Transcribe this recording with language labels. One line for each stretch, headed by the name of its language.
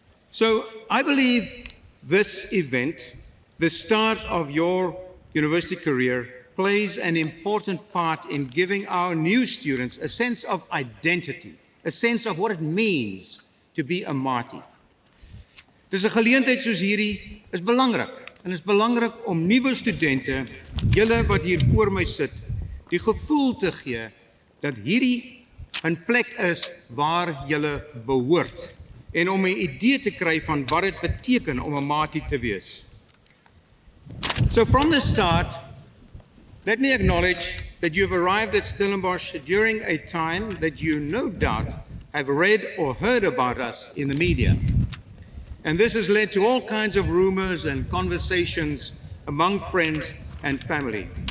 English: So I believe this event, the start of your university career, plays an important part in giving our new students a sense of identity, a sense of what it means to be a Matie.
Afrikaans: Dis 'n geleentheid soos hierdie is belangrik. En het is belangrijk om nuwe studente, julle wat hier voor my sit, die gevoel te gee dat hierdie 'n plek is waar julle behoort en om 'n idee te kry van wat dit beteken om 'n Matie te wees.
English: So from the start, let me acknowledge that you have arrived at Stellenbosch during a time that you no doubt have read or heard about us in the media. And this has led to all kinds of rumors and conversations among friends and family.